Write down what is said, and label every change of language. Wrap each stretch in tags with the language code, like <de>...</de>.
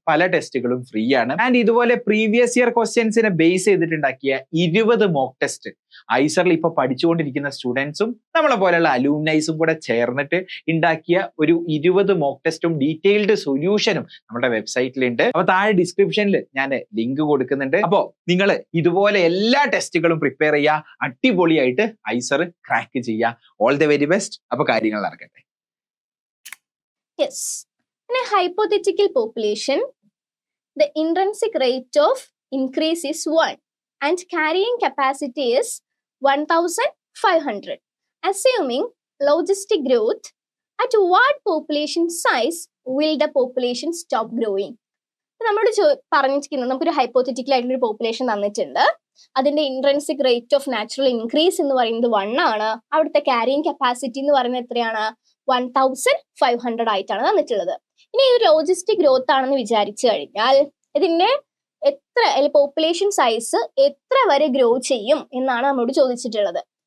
<ml>പല ടെസ്റ്റുകളും ഫ്രീ ആണ്. ആൻഡ് ഇതുപോലെ previous year ക്വസ്റ്റ്യൻസിനെ base ചെയ്തിട്ടുണ്ടാക്കിയ 20 mock test ഐസറിൽ ഇപ്പൊ പഠിച്ചുകൊണ്ടിരിക്കുന്ന സ്റ്റുഡൻസും നമ്മളെ പോലെയുള്ള അലൂമിനൈസും കൂടെ ചേർന്നിട്ട് ഉണ്ടാക്കിയ ഒരു 20 മോക്ക് ടെസ്റ്റും ഡീറ്റെയിൽഡ് സൊല്യൂഷനും നമ്മുടെ വെബ്സൈറ്റിലുണ്ട്. അപ്പൊ താഴെ ഡിസ്ക്രിപ്ഷനിൽ ഞാൻ ലിങ്ക് കൊടുക്കുന്നുണ്ട്. അപ്പോ നിങ്ങൾ ഇതുപോലെ എല്ലാ ടെസ്റ്റുകളും പ്രിപ്പയർ ചെയ്യുക, അടിപൊളിയായിട്ട് ഐസർ ക്രാക്ക് ചെയ്യുക.</ml> <en>All the very best.</en> <ml>അപ്പൊ കാര്യങ്ങൾ നടക്കട്ടെ.</ml> <en>Yes. In a hypothetical population, the intrinsic rate of increase is 1 and carrying capacity is 1,500. Assuming logistic growth, at what population size will the population stop growing?</en> <ml>നമ്മൾ പറഞ്ഞിരിക്കുന്നത് നമുക്കൊരു hypothetical ആയിട്ടുള്ള ഒരു population തന്നിട്ടുണ്ട്. അതിന്റെ intrinsic rate of natural increase എന്ന് പറയുന്നത് 1 ആണ്. അവിടുത്തെ ക്യാരിയിങ് കപ്പാസിറ്റി എന്ന് പറയുന്നത് എത്രയാണ്? 1,500 ആയിട്ടാണ് തന്നിട്ടുള്ളത്. ഇനി ഒരു ലോജിസ്റ്റിക് ഗ്രോത്ത് ആണെന്ന് വിചാരിച്ചു കഴിഞ്ഞാൽ ഇതിന്റെ പോപ്പുലേഷൻ സൈസ് എത്ര വരെ ഗ്രോ ചെയ്യും എന്നാണ് നമ്മളോട് ചോദിച്ചിട്ടുള്ളത്.</ml>